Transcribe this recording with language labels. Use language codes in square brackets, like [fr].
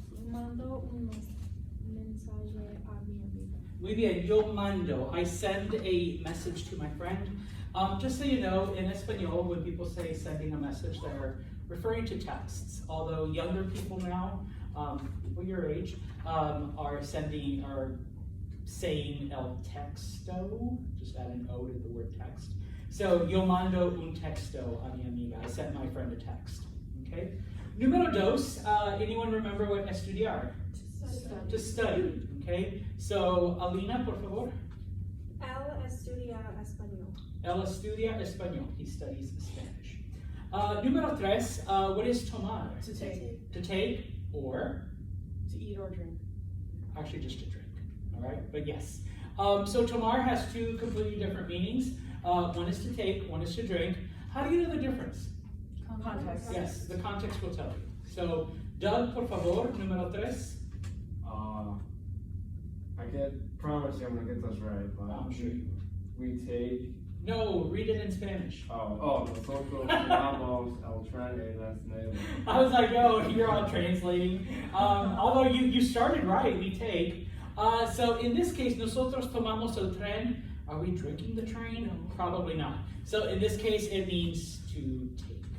[es] Mando unos mensaje a mi amiga. Muy bien, yo mando. [en] I send a message to my friend. Just so you know, in Espanol, when people say sending a message, they're referring to texts. Although younger people now, people your age, are saying [es] el texto, [en] just add an O to the word text. So, [es] yo mando un texto a mi amiga. [en] I sent my friend a text. Okay? [es] Número dos, [en] anyone remember what estudiar? To study. Okay? [es] So, Alina, por favor. Él estudia español. Él estudia español. [en] He studies Spanish. [es] Número tres, [en] what is tomar? To take. To take or? To eat or drink. Actually, just to drink. All right? But yes. So, tomar has two completely different meanings. One is to take, one is to drink. How do you know the difference? Context. Yes, the context will tell you. [es] So, Doug, por favor, número tres. [en] I can't promise you I'm gonna get this right, but I'm sure you will. we take No, read it in Spanish. [es] Nosotros tomamos el tren en las nieves. [en] I was like, oh, you're all translating. Although you started right, we take. So in this case, [es] nosotros tomamos el tren. [en] Are we drinking the train? Probably not. So in this case, it means to take.